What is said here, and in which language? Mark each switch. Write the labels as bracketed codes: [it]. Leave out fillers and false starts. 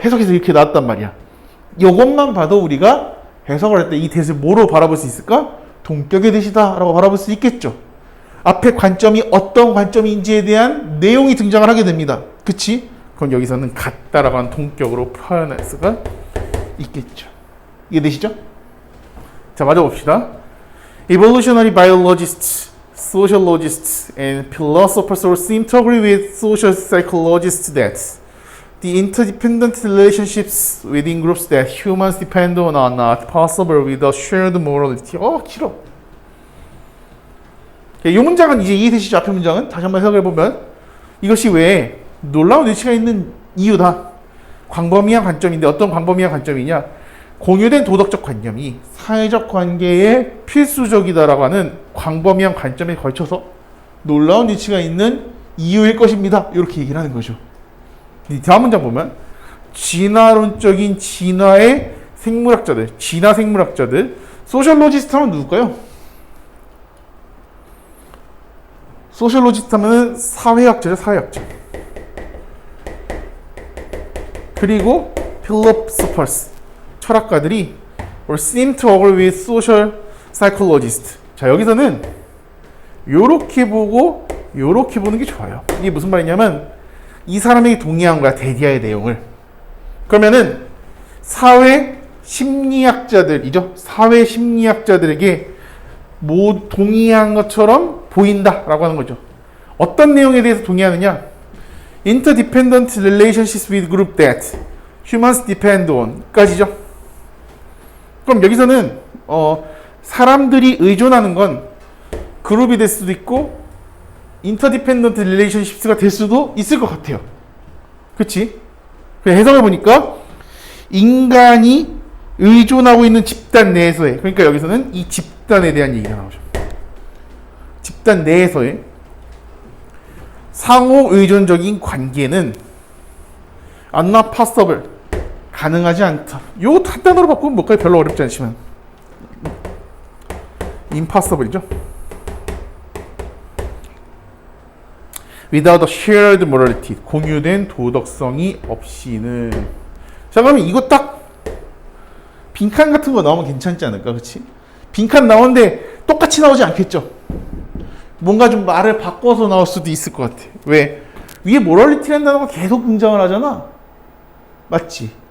[ko] 해석에서 이렇게 나왔단 말이야. 이것만 봐도 우리가 해석을 할 때 이 대를 뭐로 바라볼 수 있을까? 동격의 대시다 라고 바라볼 수 있겠죠. 앞에 관점이 어떤 관점인지에 대한 내용이 등장을 하게 됩니다. 그치? 그럼 여기서는 같다라고 하는 동격으로 표현할 수가 있겠죠. 이해되시죠? 자, 맞아봅시다. [en] Evolutionary biologists, sociologists, and philosophers all seem to agree with social psychologists that the interdependent relationships within groups that humans depend on are not possible without shared morality. [ko] 길어. 이 문장은 이제 이해되시죠? 앞에 문장은 다시 한번 해석해보면 이것이 왜 놀라운 위치가 있는 이유다. 광범위한 관점인데 어떤 광범위한 관점이냐? 공유된 도덕적 관념이 사회적 관계에 필수적이다라고 하는 광범위한 관점에 걸쳐서 놀라운 위치가 있는 이유일 것입니다. 이렇게 얘기를 하는 거죠. 다음 문장 보면 진화론적인 진화의 생물학자들, 진화 생물학자들, 소셜로지스트 하면 누굴까요? 소셜로지스트 하면 사회학자죠, 사회학자. 그리고 [en] philosophers, [ko] 철학가들이 [en] or seem to agree with social psychologists. [ko] 자, 여기서는 요렇게 보고 요렇게 보는 게 좋아요. 이게 무슨 말이냐면 이 사람에게 동의한 거야, 데디아의 내용을. 그러면은 사회 심리학자들이죠. 사회 심리학자들에게 동의한 것처럼 보인다라고 하는 거죠. 어떤 내용에 대해서 동의하느냐? [en] Interdependent relationships with group that humans depend on [ko] 까지죠. 그럼 여기서는 사람들이 의존하는 건 그룹이 될 수도 있고 [en] interdependent relationships [ko] 가 될 수도 있을 것 같아요. 그치? 그 해석해 보니까 인간이 의존하고 있는 집단 내에서의, 그러니까 여기서는 이 집단에 대한 얘기가 나오죠. 집단 내에서의 상호 의존적인 관계는 [en] not possible, [ko] 가능하지 않다. 요 한 단어로 바꾸면 뭘까요? 별로 어렵지 않지만 impossible이죠. [en] without a shared morality, [ko] 공유된 도덕성이 없이는. 자, 그러면 이거 딱 빈칸 같은 거 나오면 괜찮지 않을까? 그치? 빈칸 나오는데 똑같이 나오지 않겠죠? 뭔가 좀 말을 바꿔서 나올 수도 있을 것 같아. 왜? 위에 모럴리티라는 단어가 계속 등장을 하잖아. 맞지?